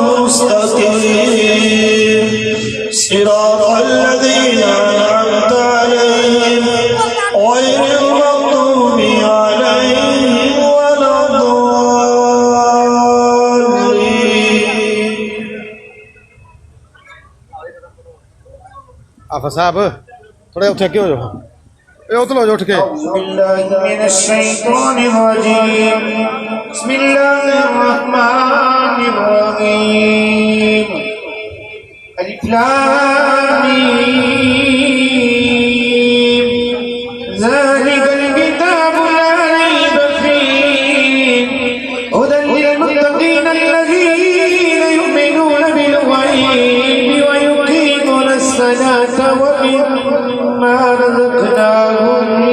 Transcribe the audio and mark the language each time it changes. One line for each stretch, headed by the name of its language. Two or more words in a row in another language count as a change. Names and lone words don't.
Arabic: المستقيم صراط الذين أنعمت عليهم غير المغضوب عليهم ولا الضالين
Punjabi: ਆਫਾ ਸਾਹਿਬ ਥੋੜੇ ਉੱਠ ਕੇ ਹੋ ਜਾਓ ਇਹ ਉਤਲੋ ਜੋ ਉੱਠ ਕੇ
Arabic: بالله من الشيطان الرجيم بسم الله الرحمن الرحيم ألف لام ميم ذلك الكتاب لا ريب فيه هدى للمتقين الذين يؤمنون بالغيب ويقيمون الصلاة ومما رزقناهم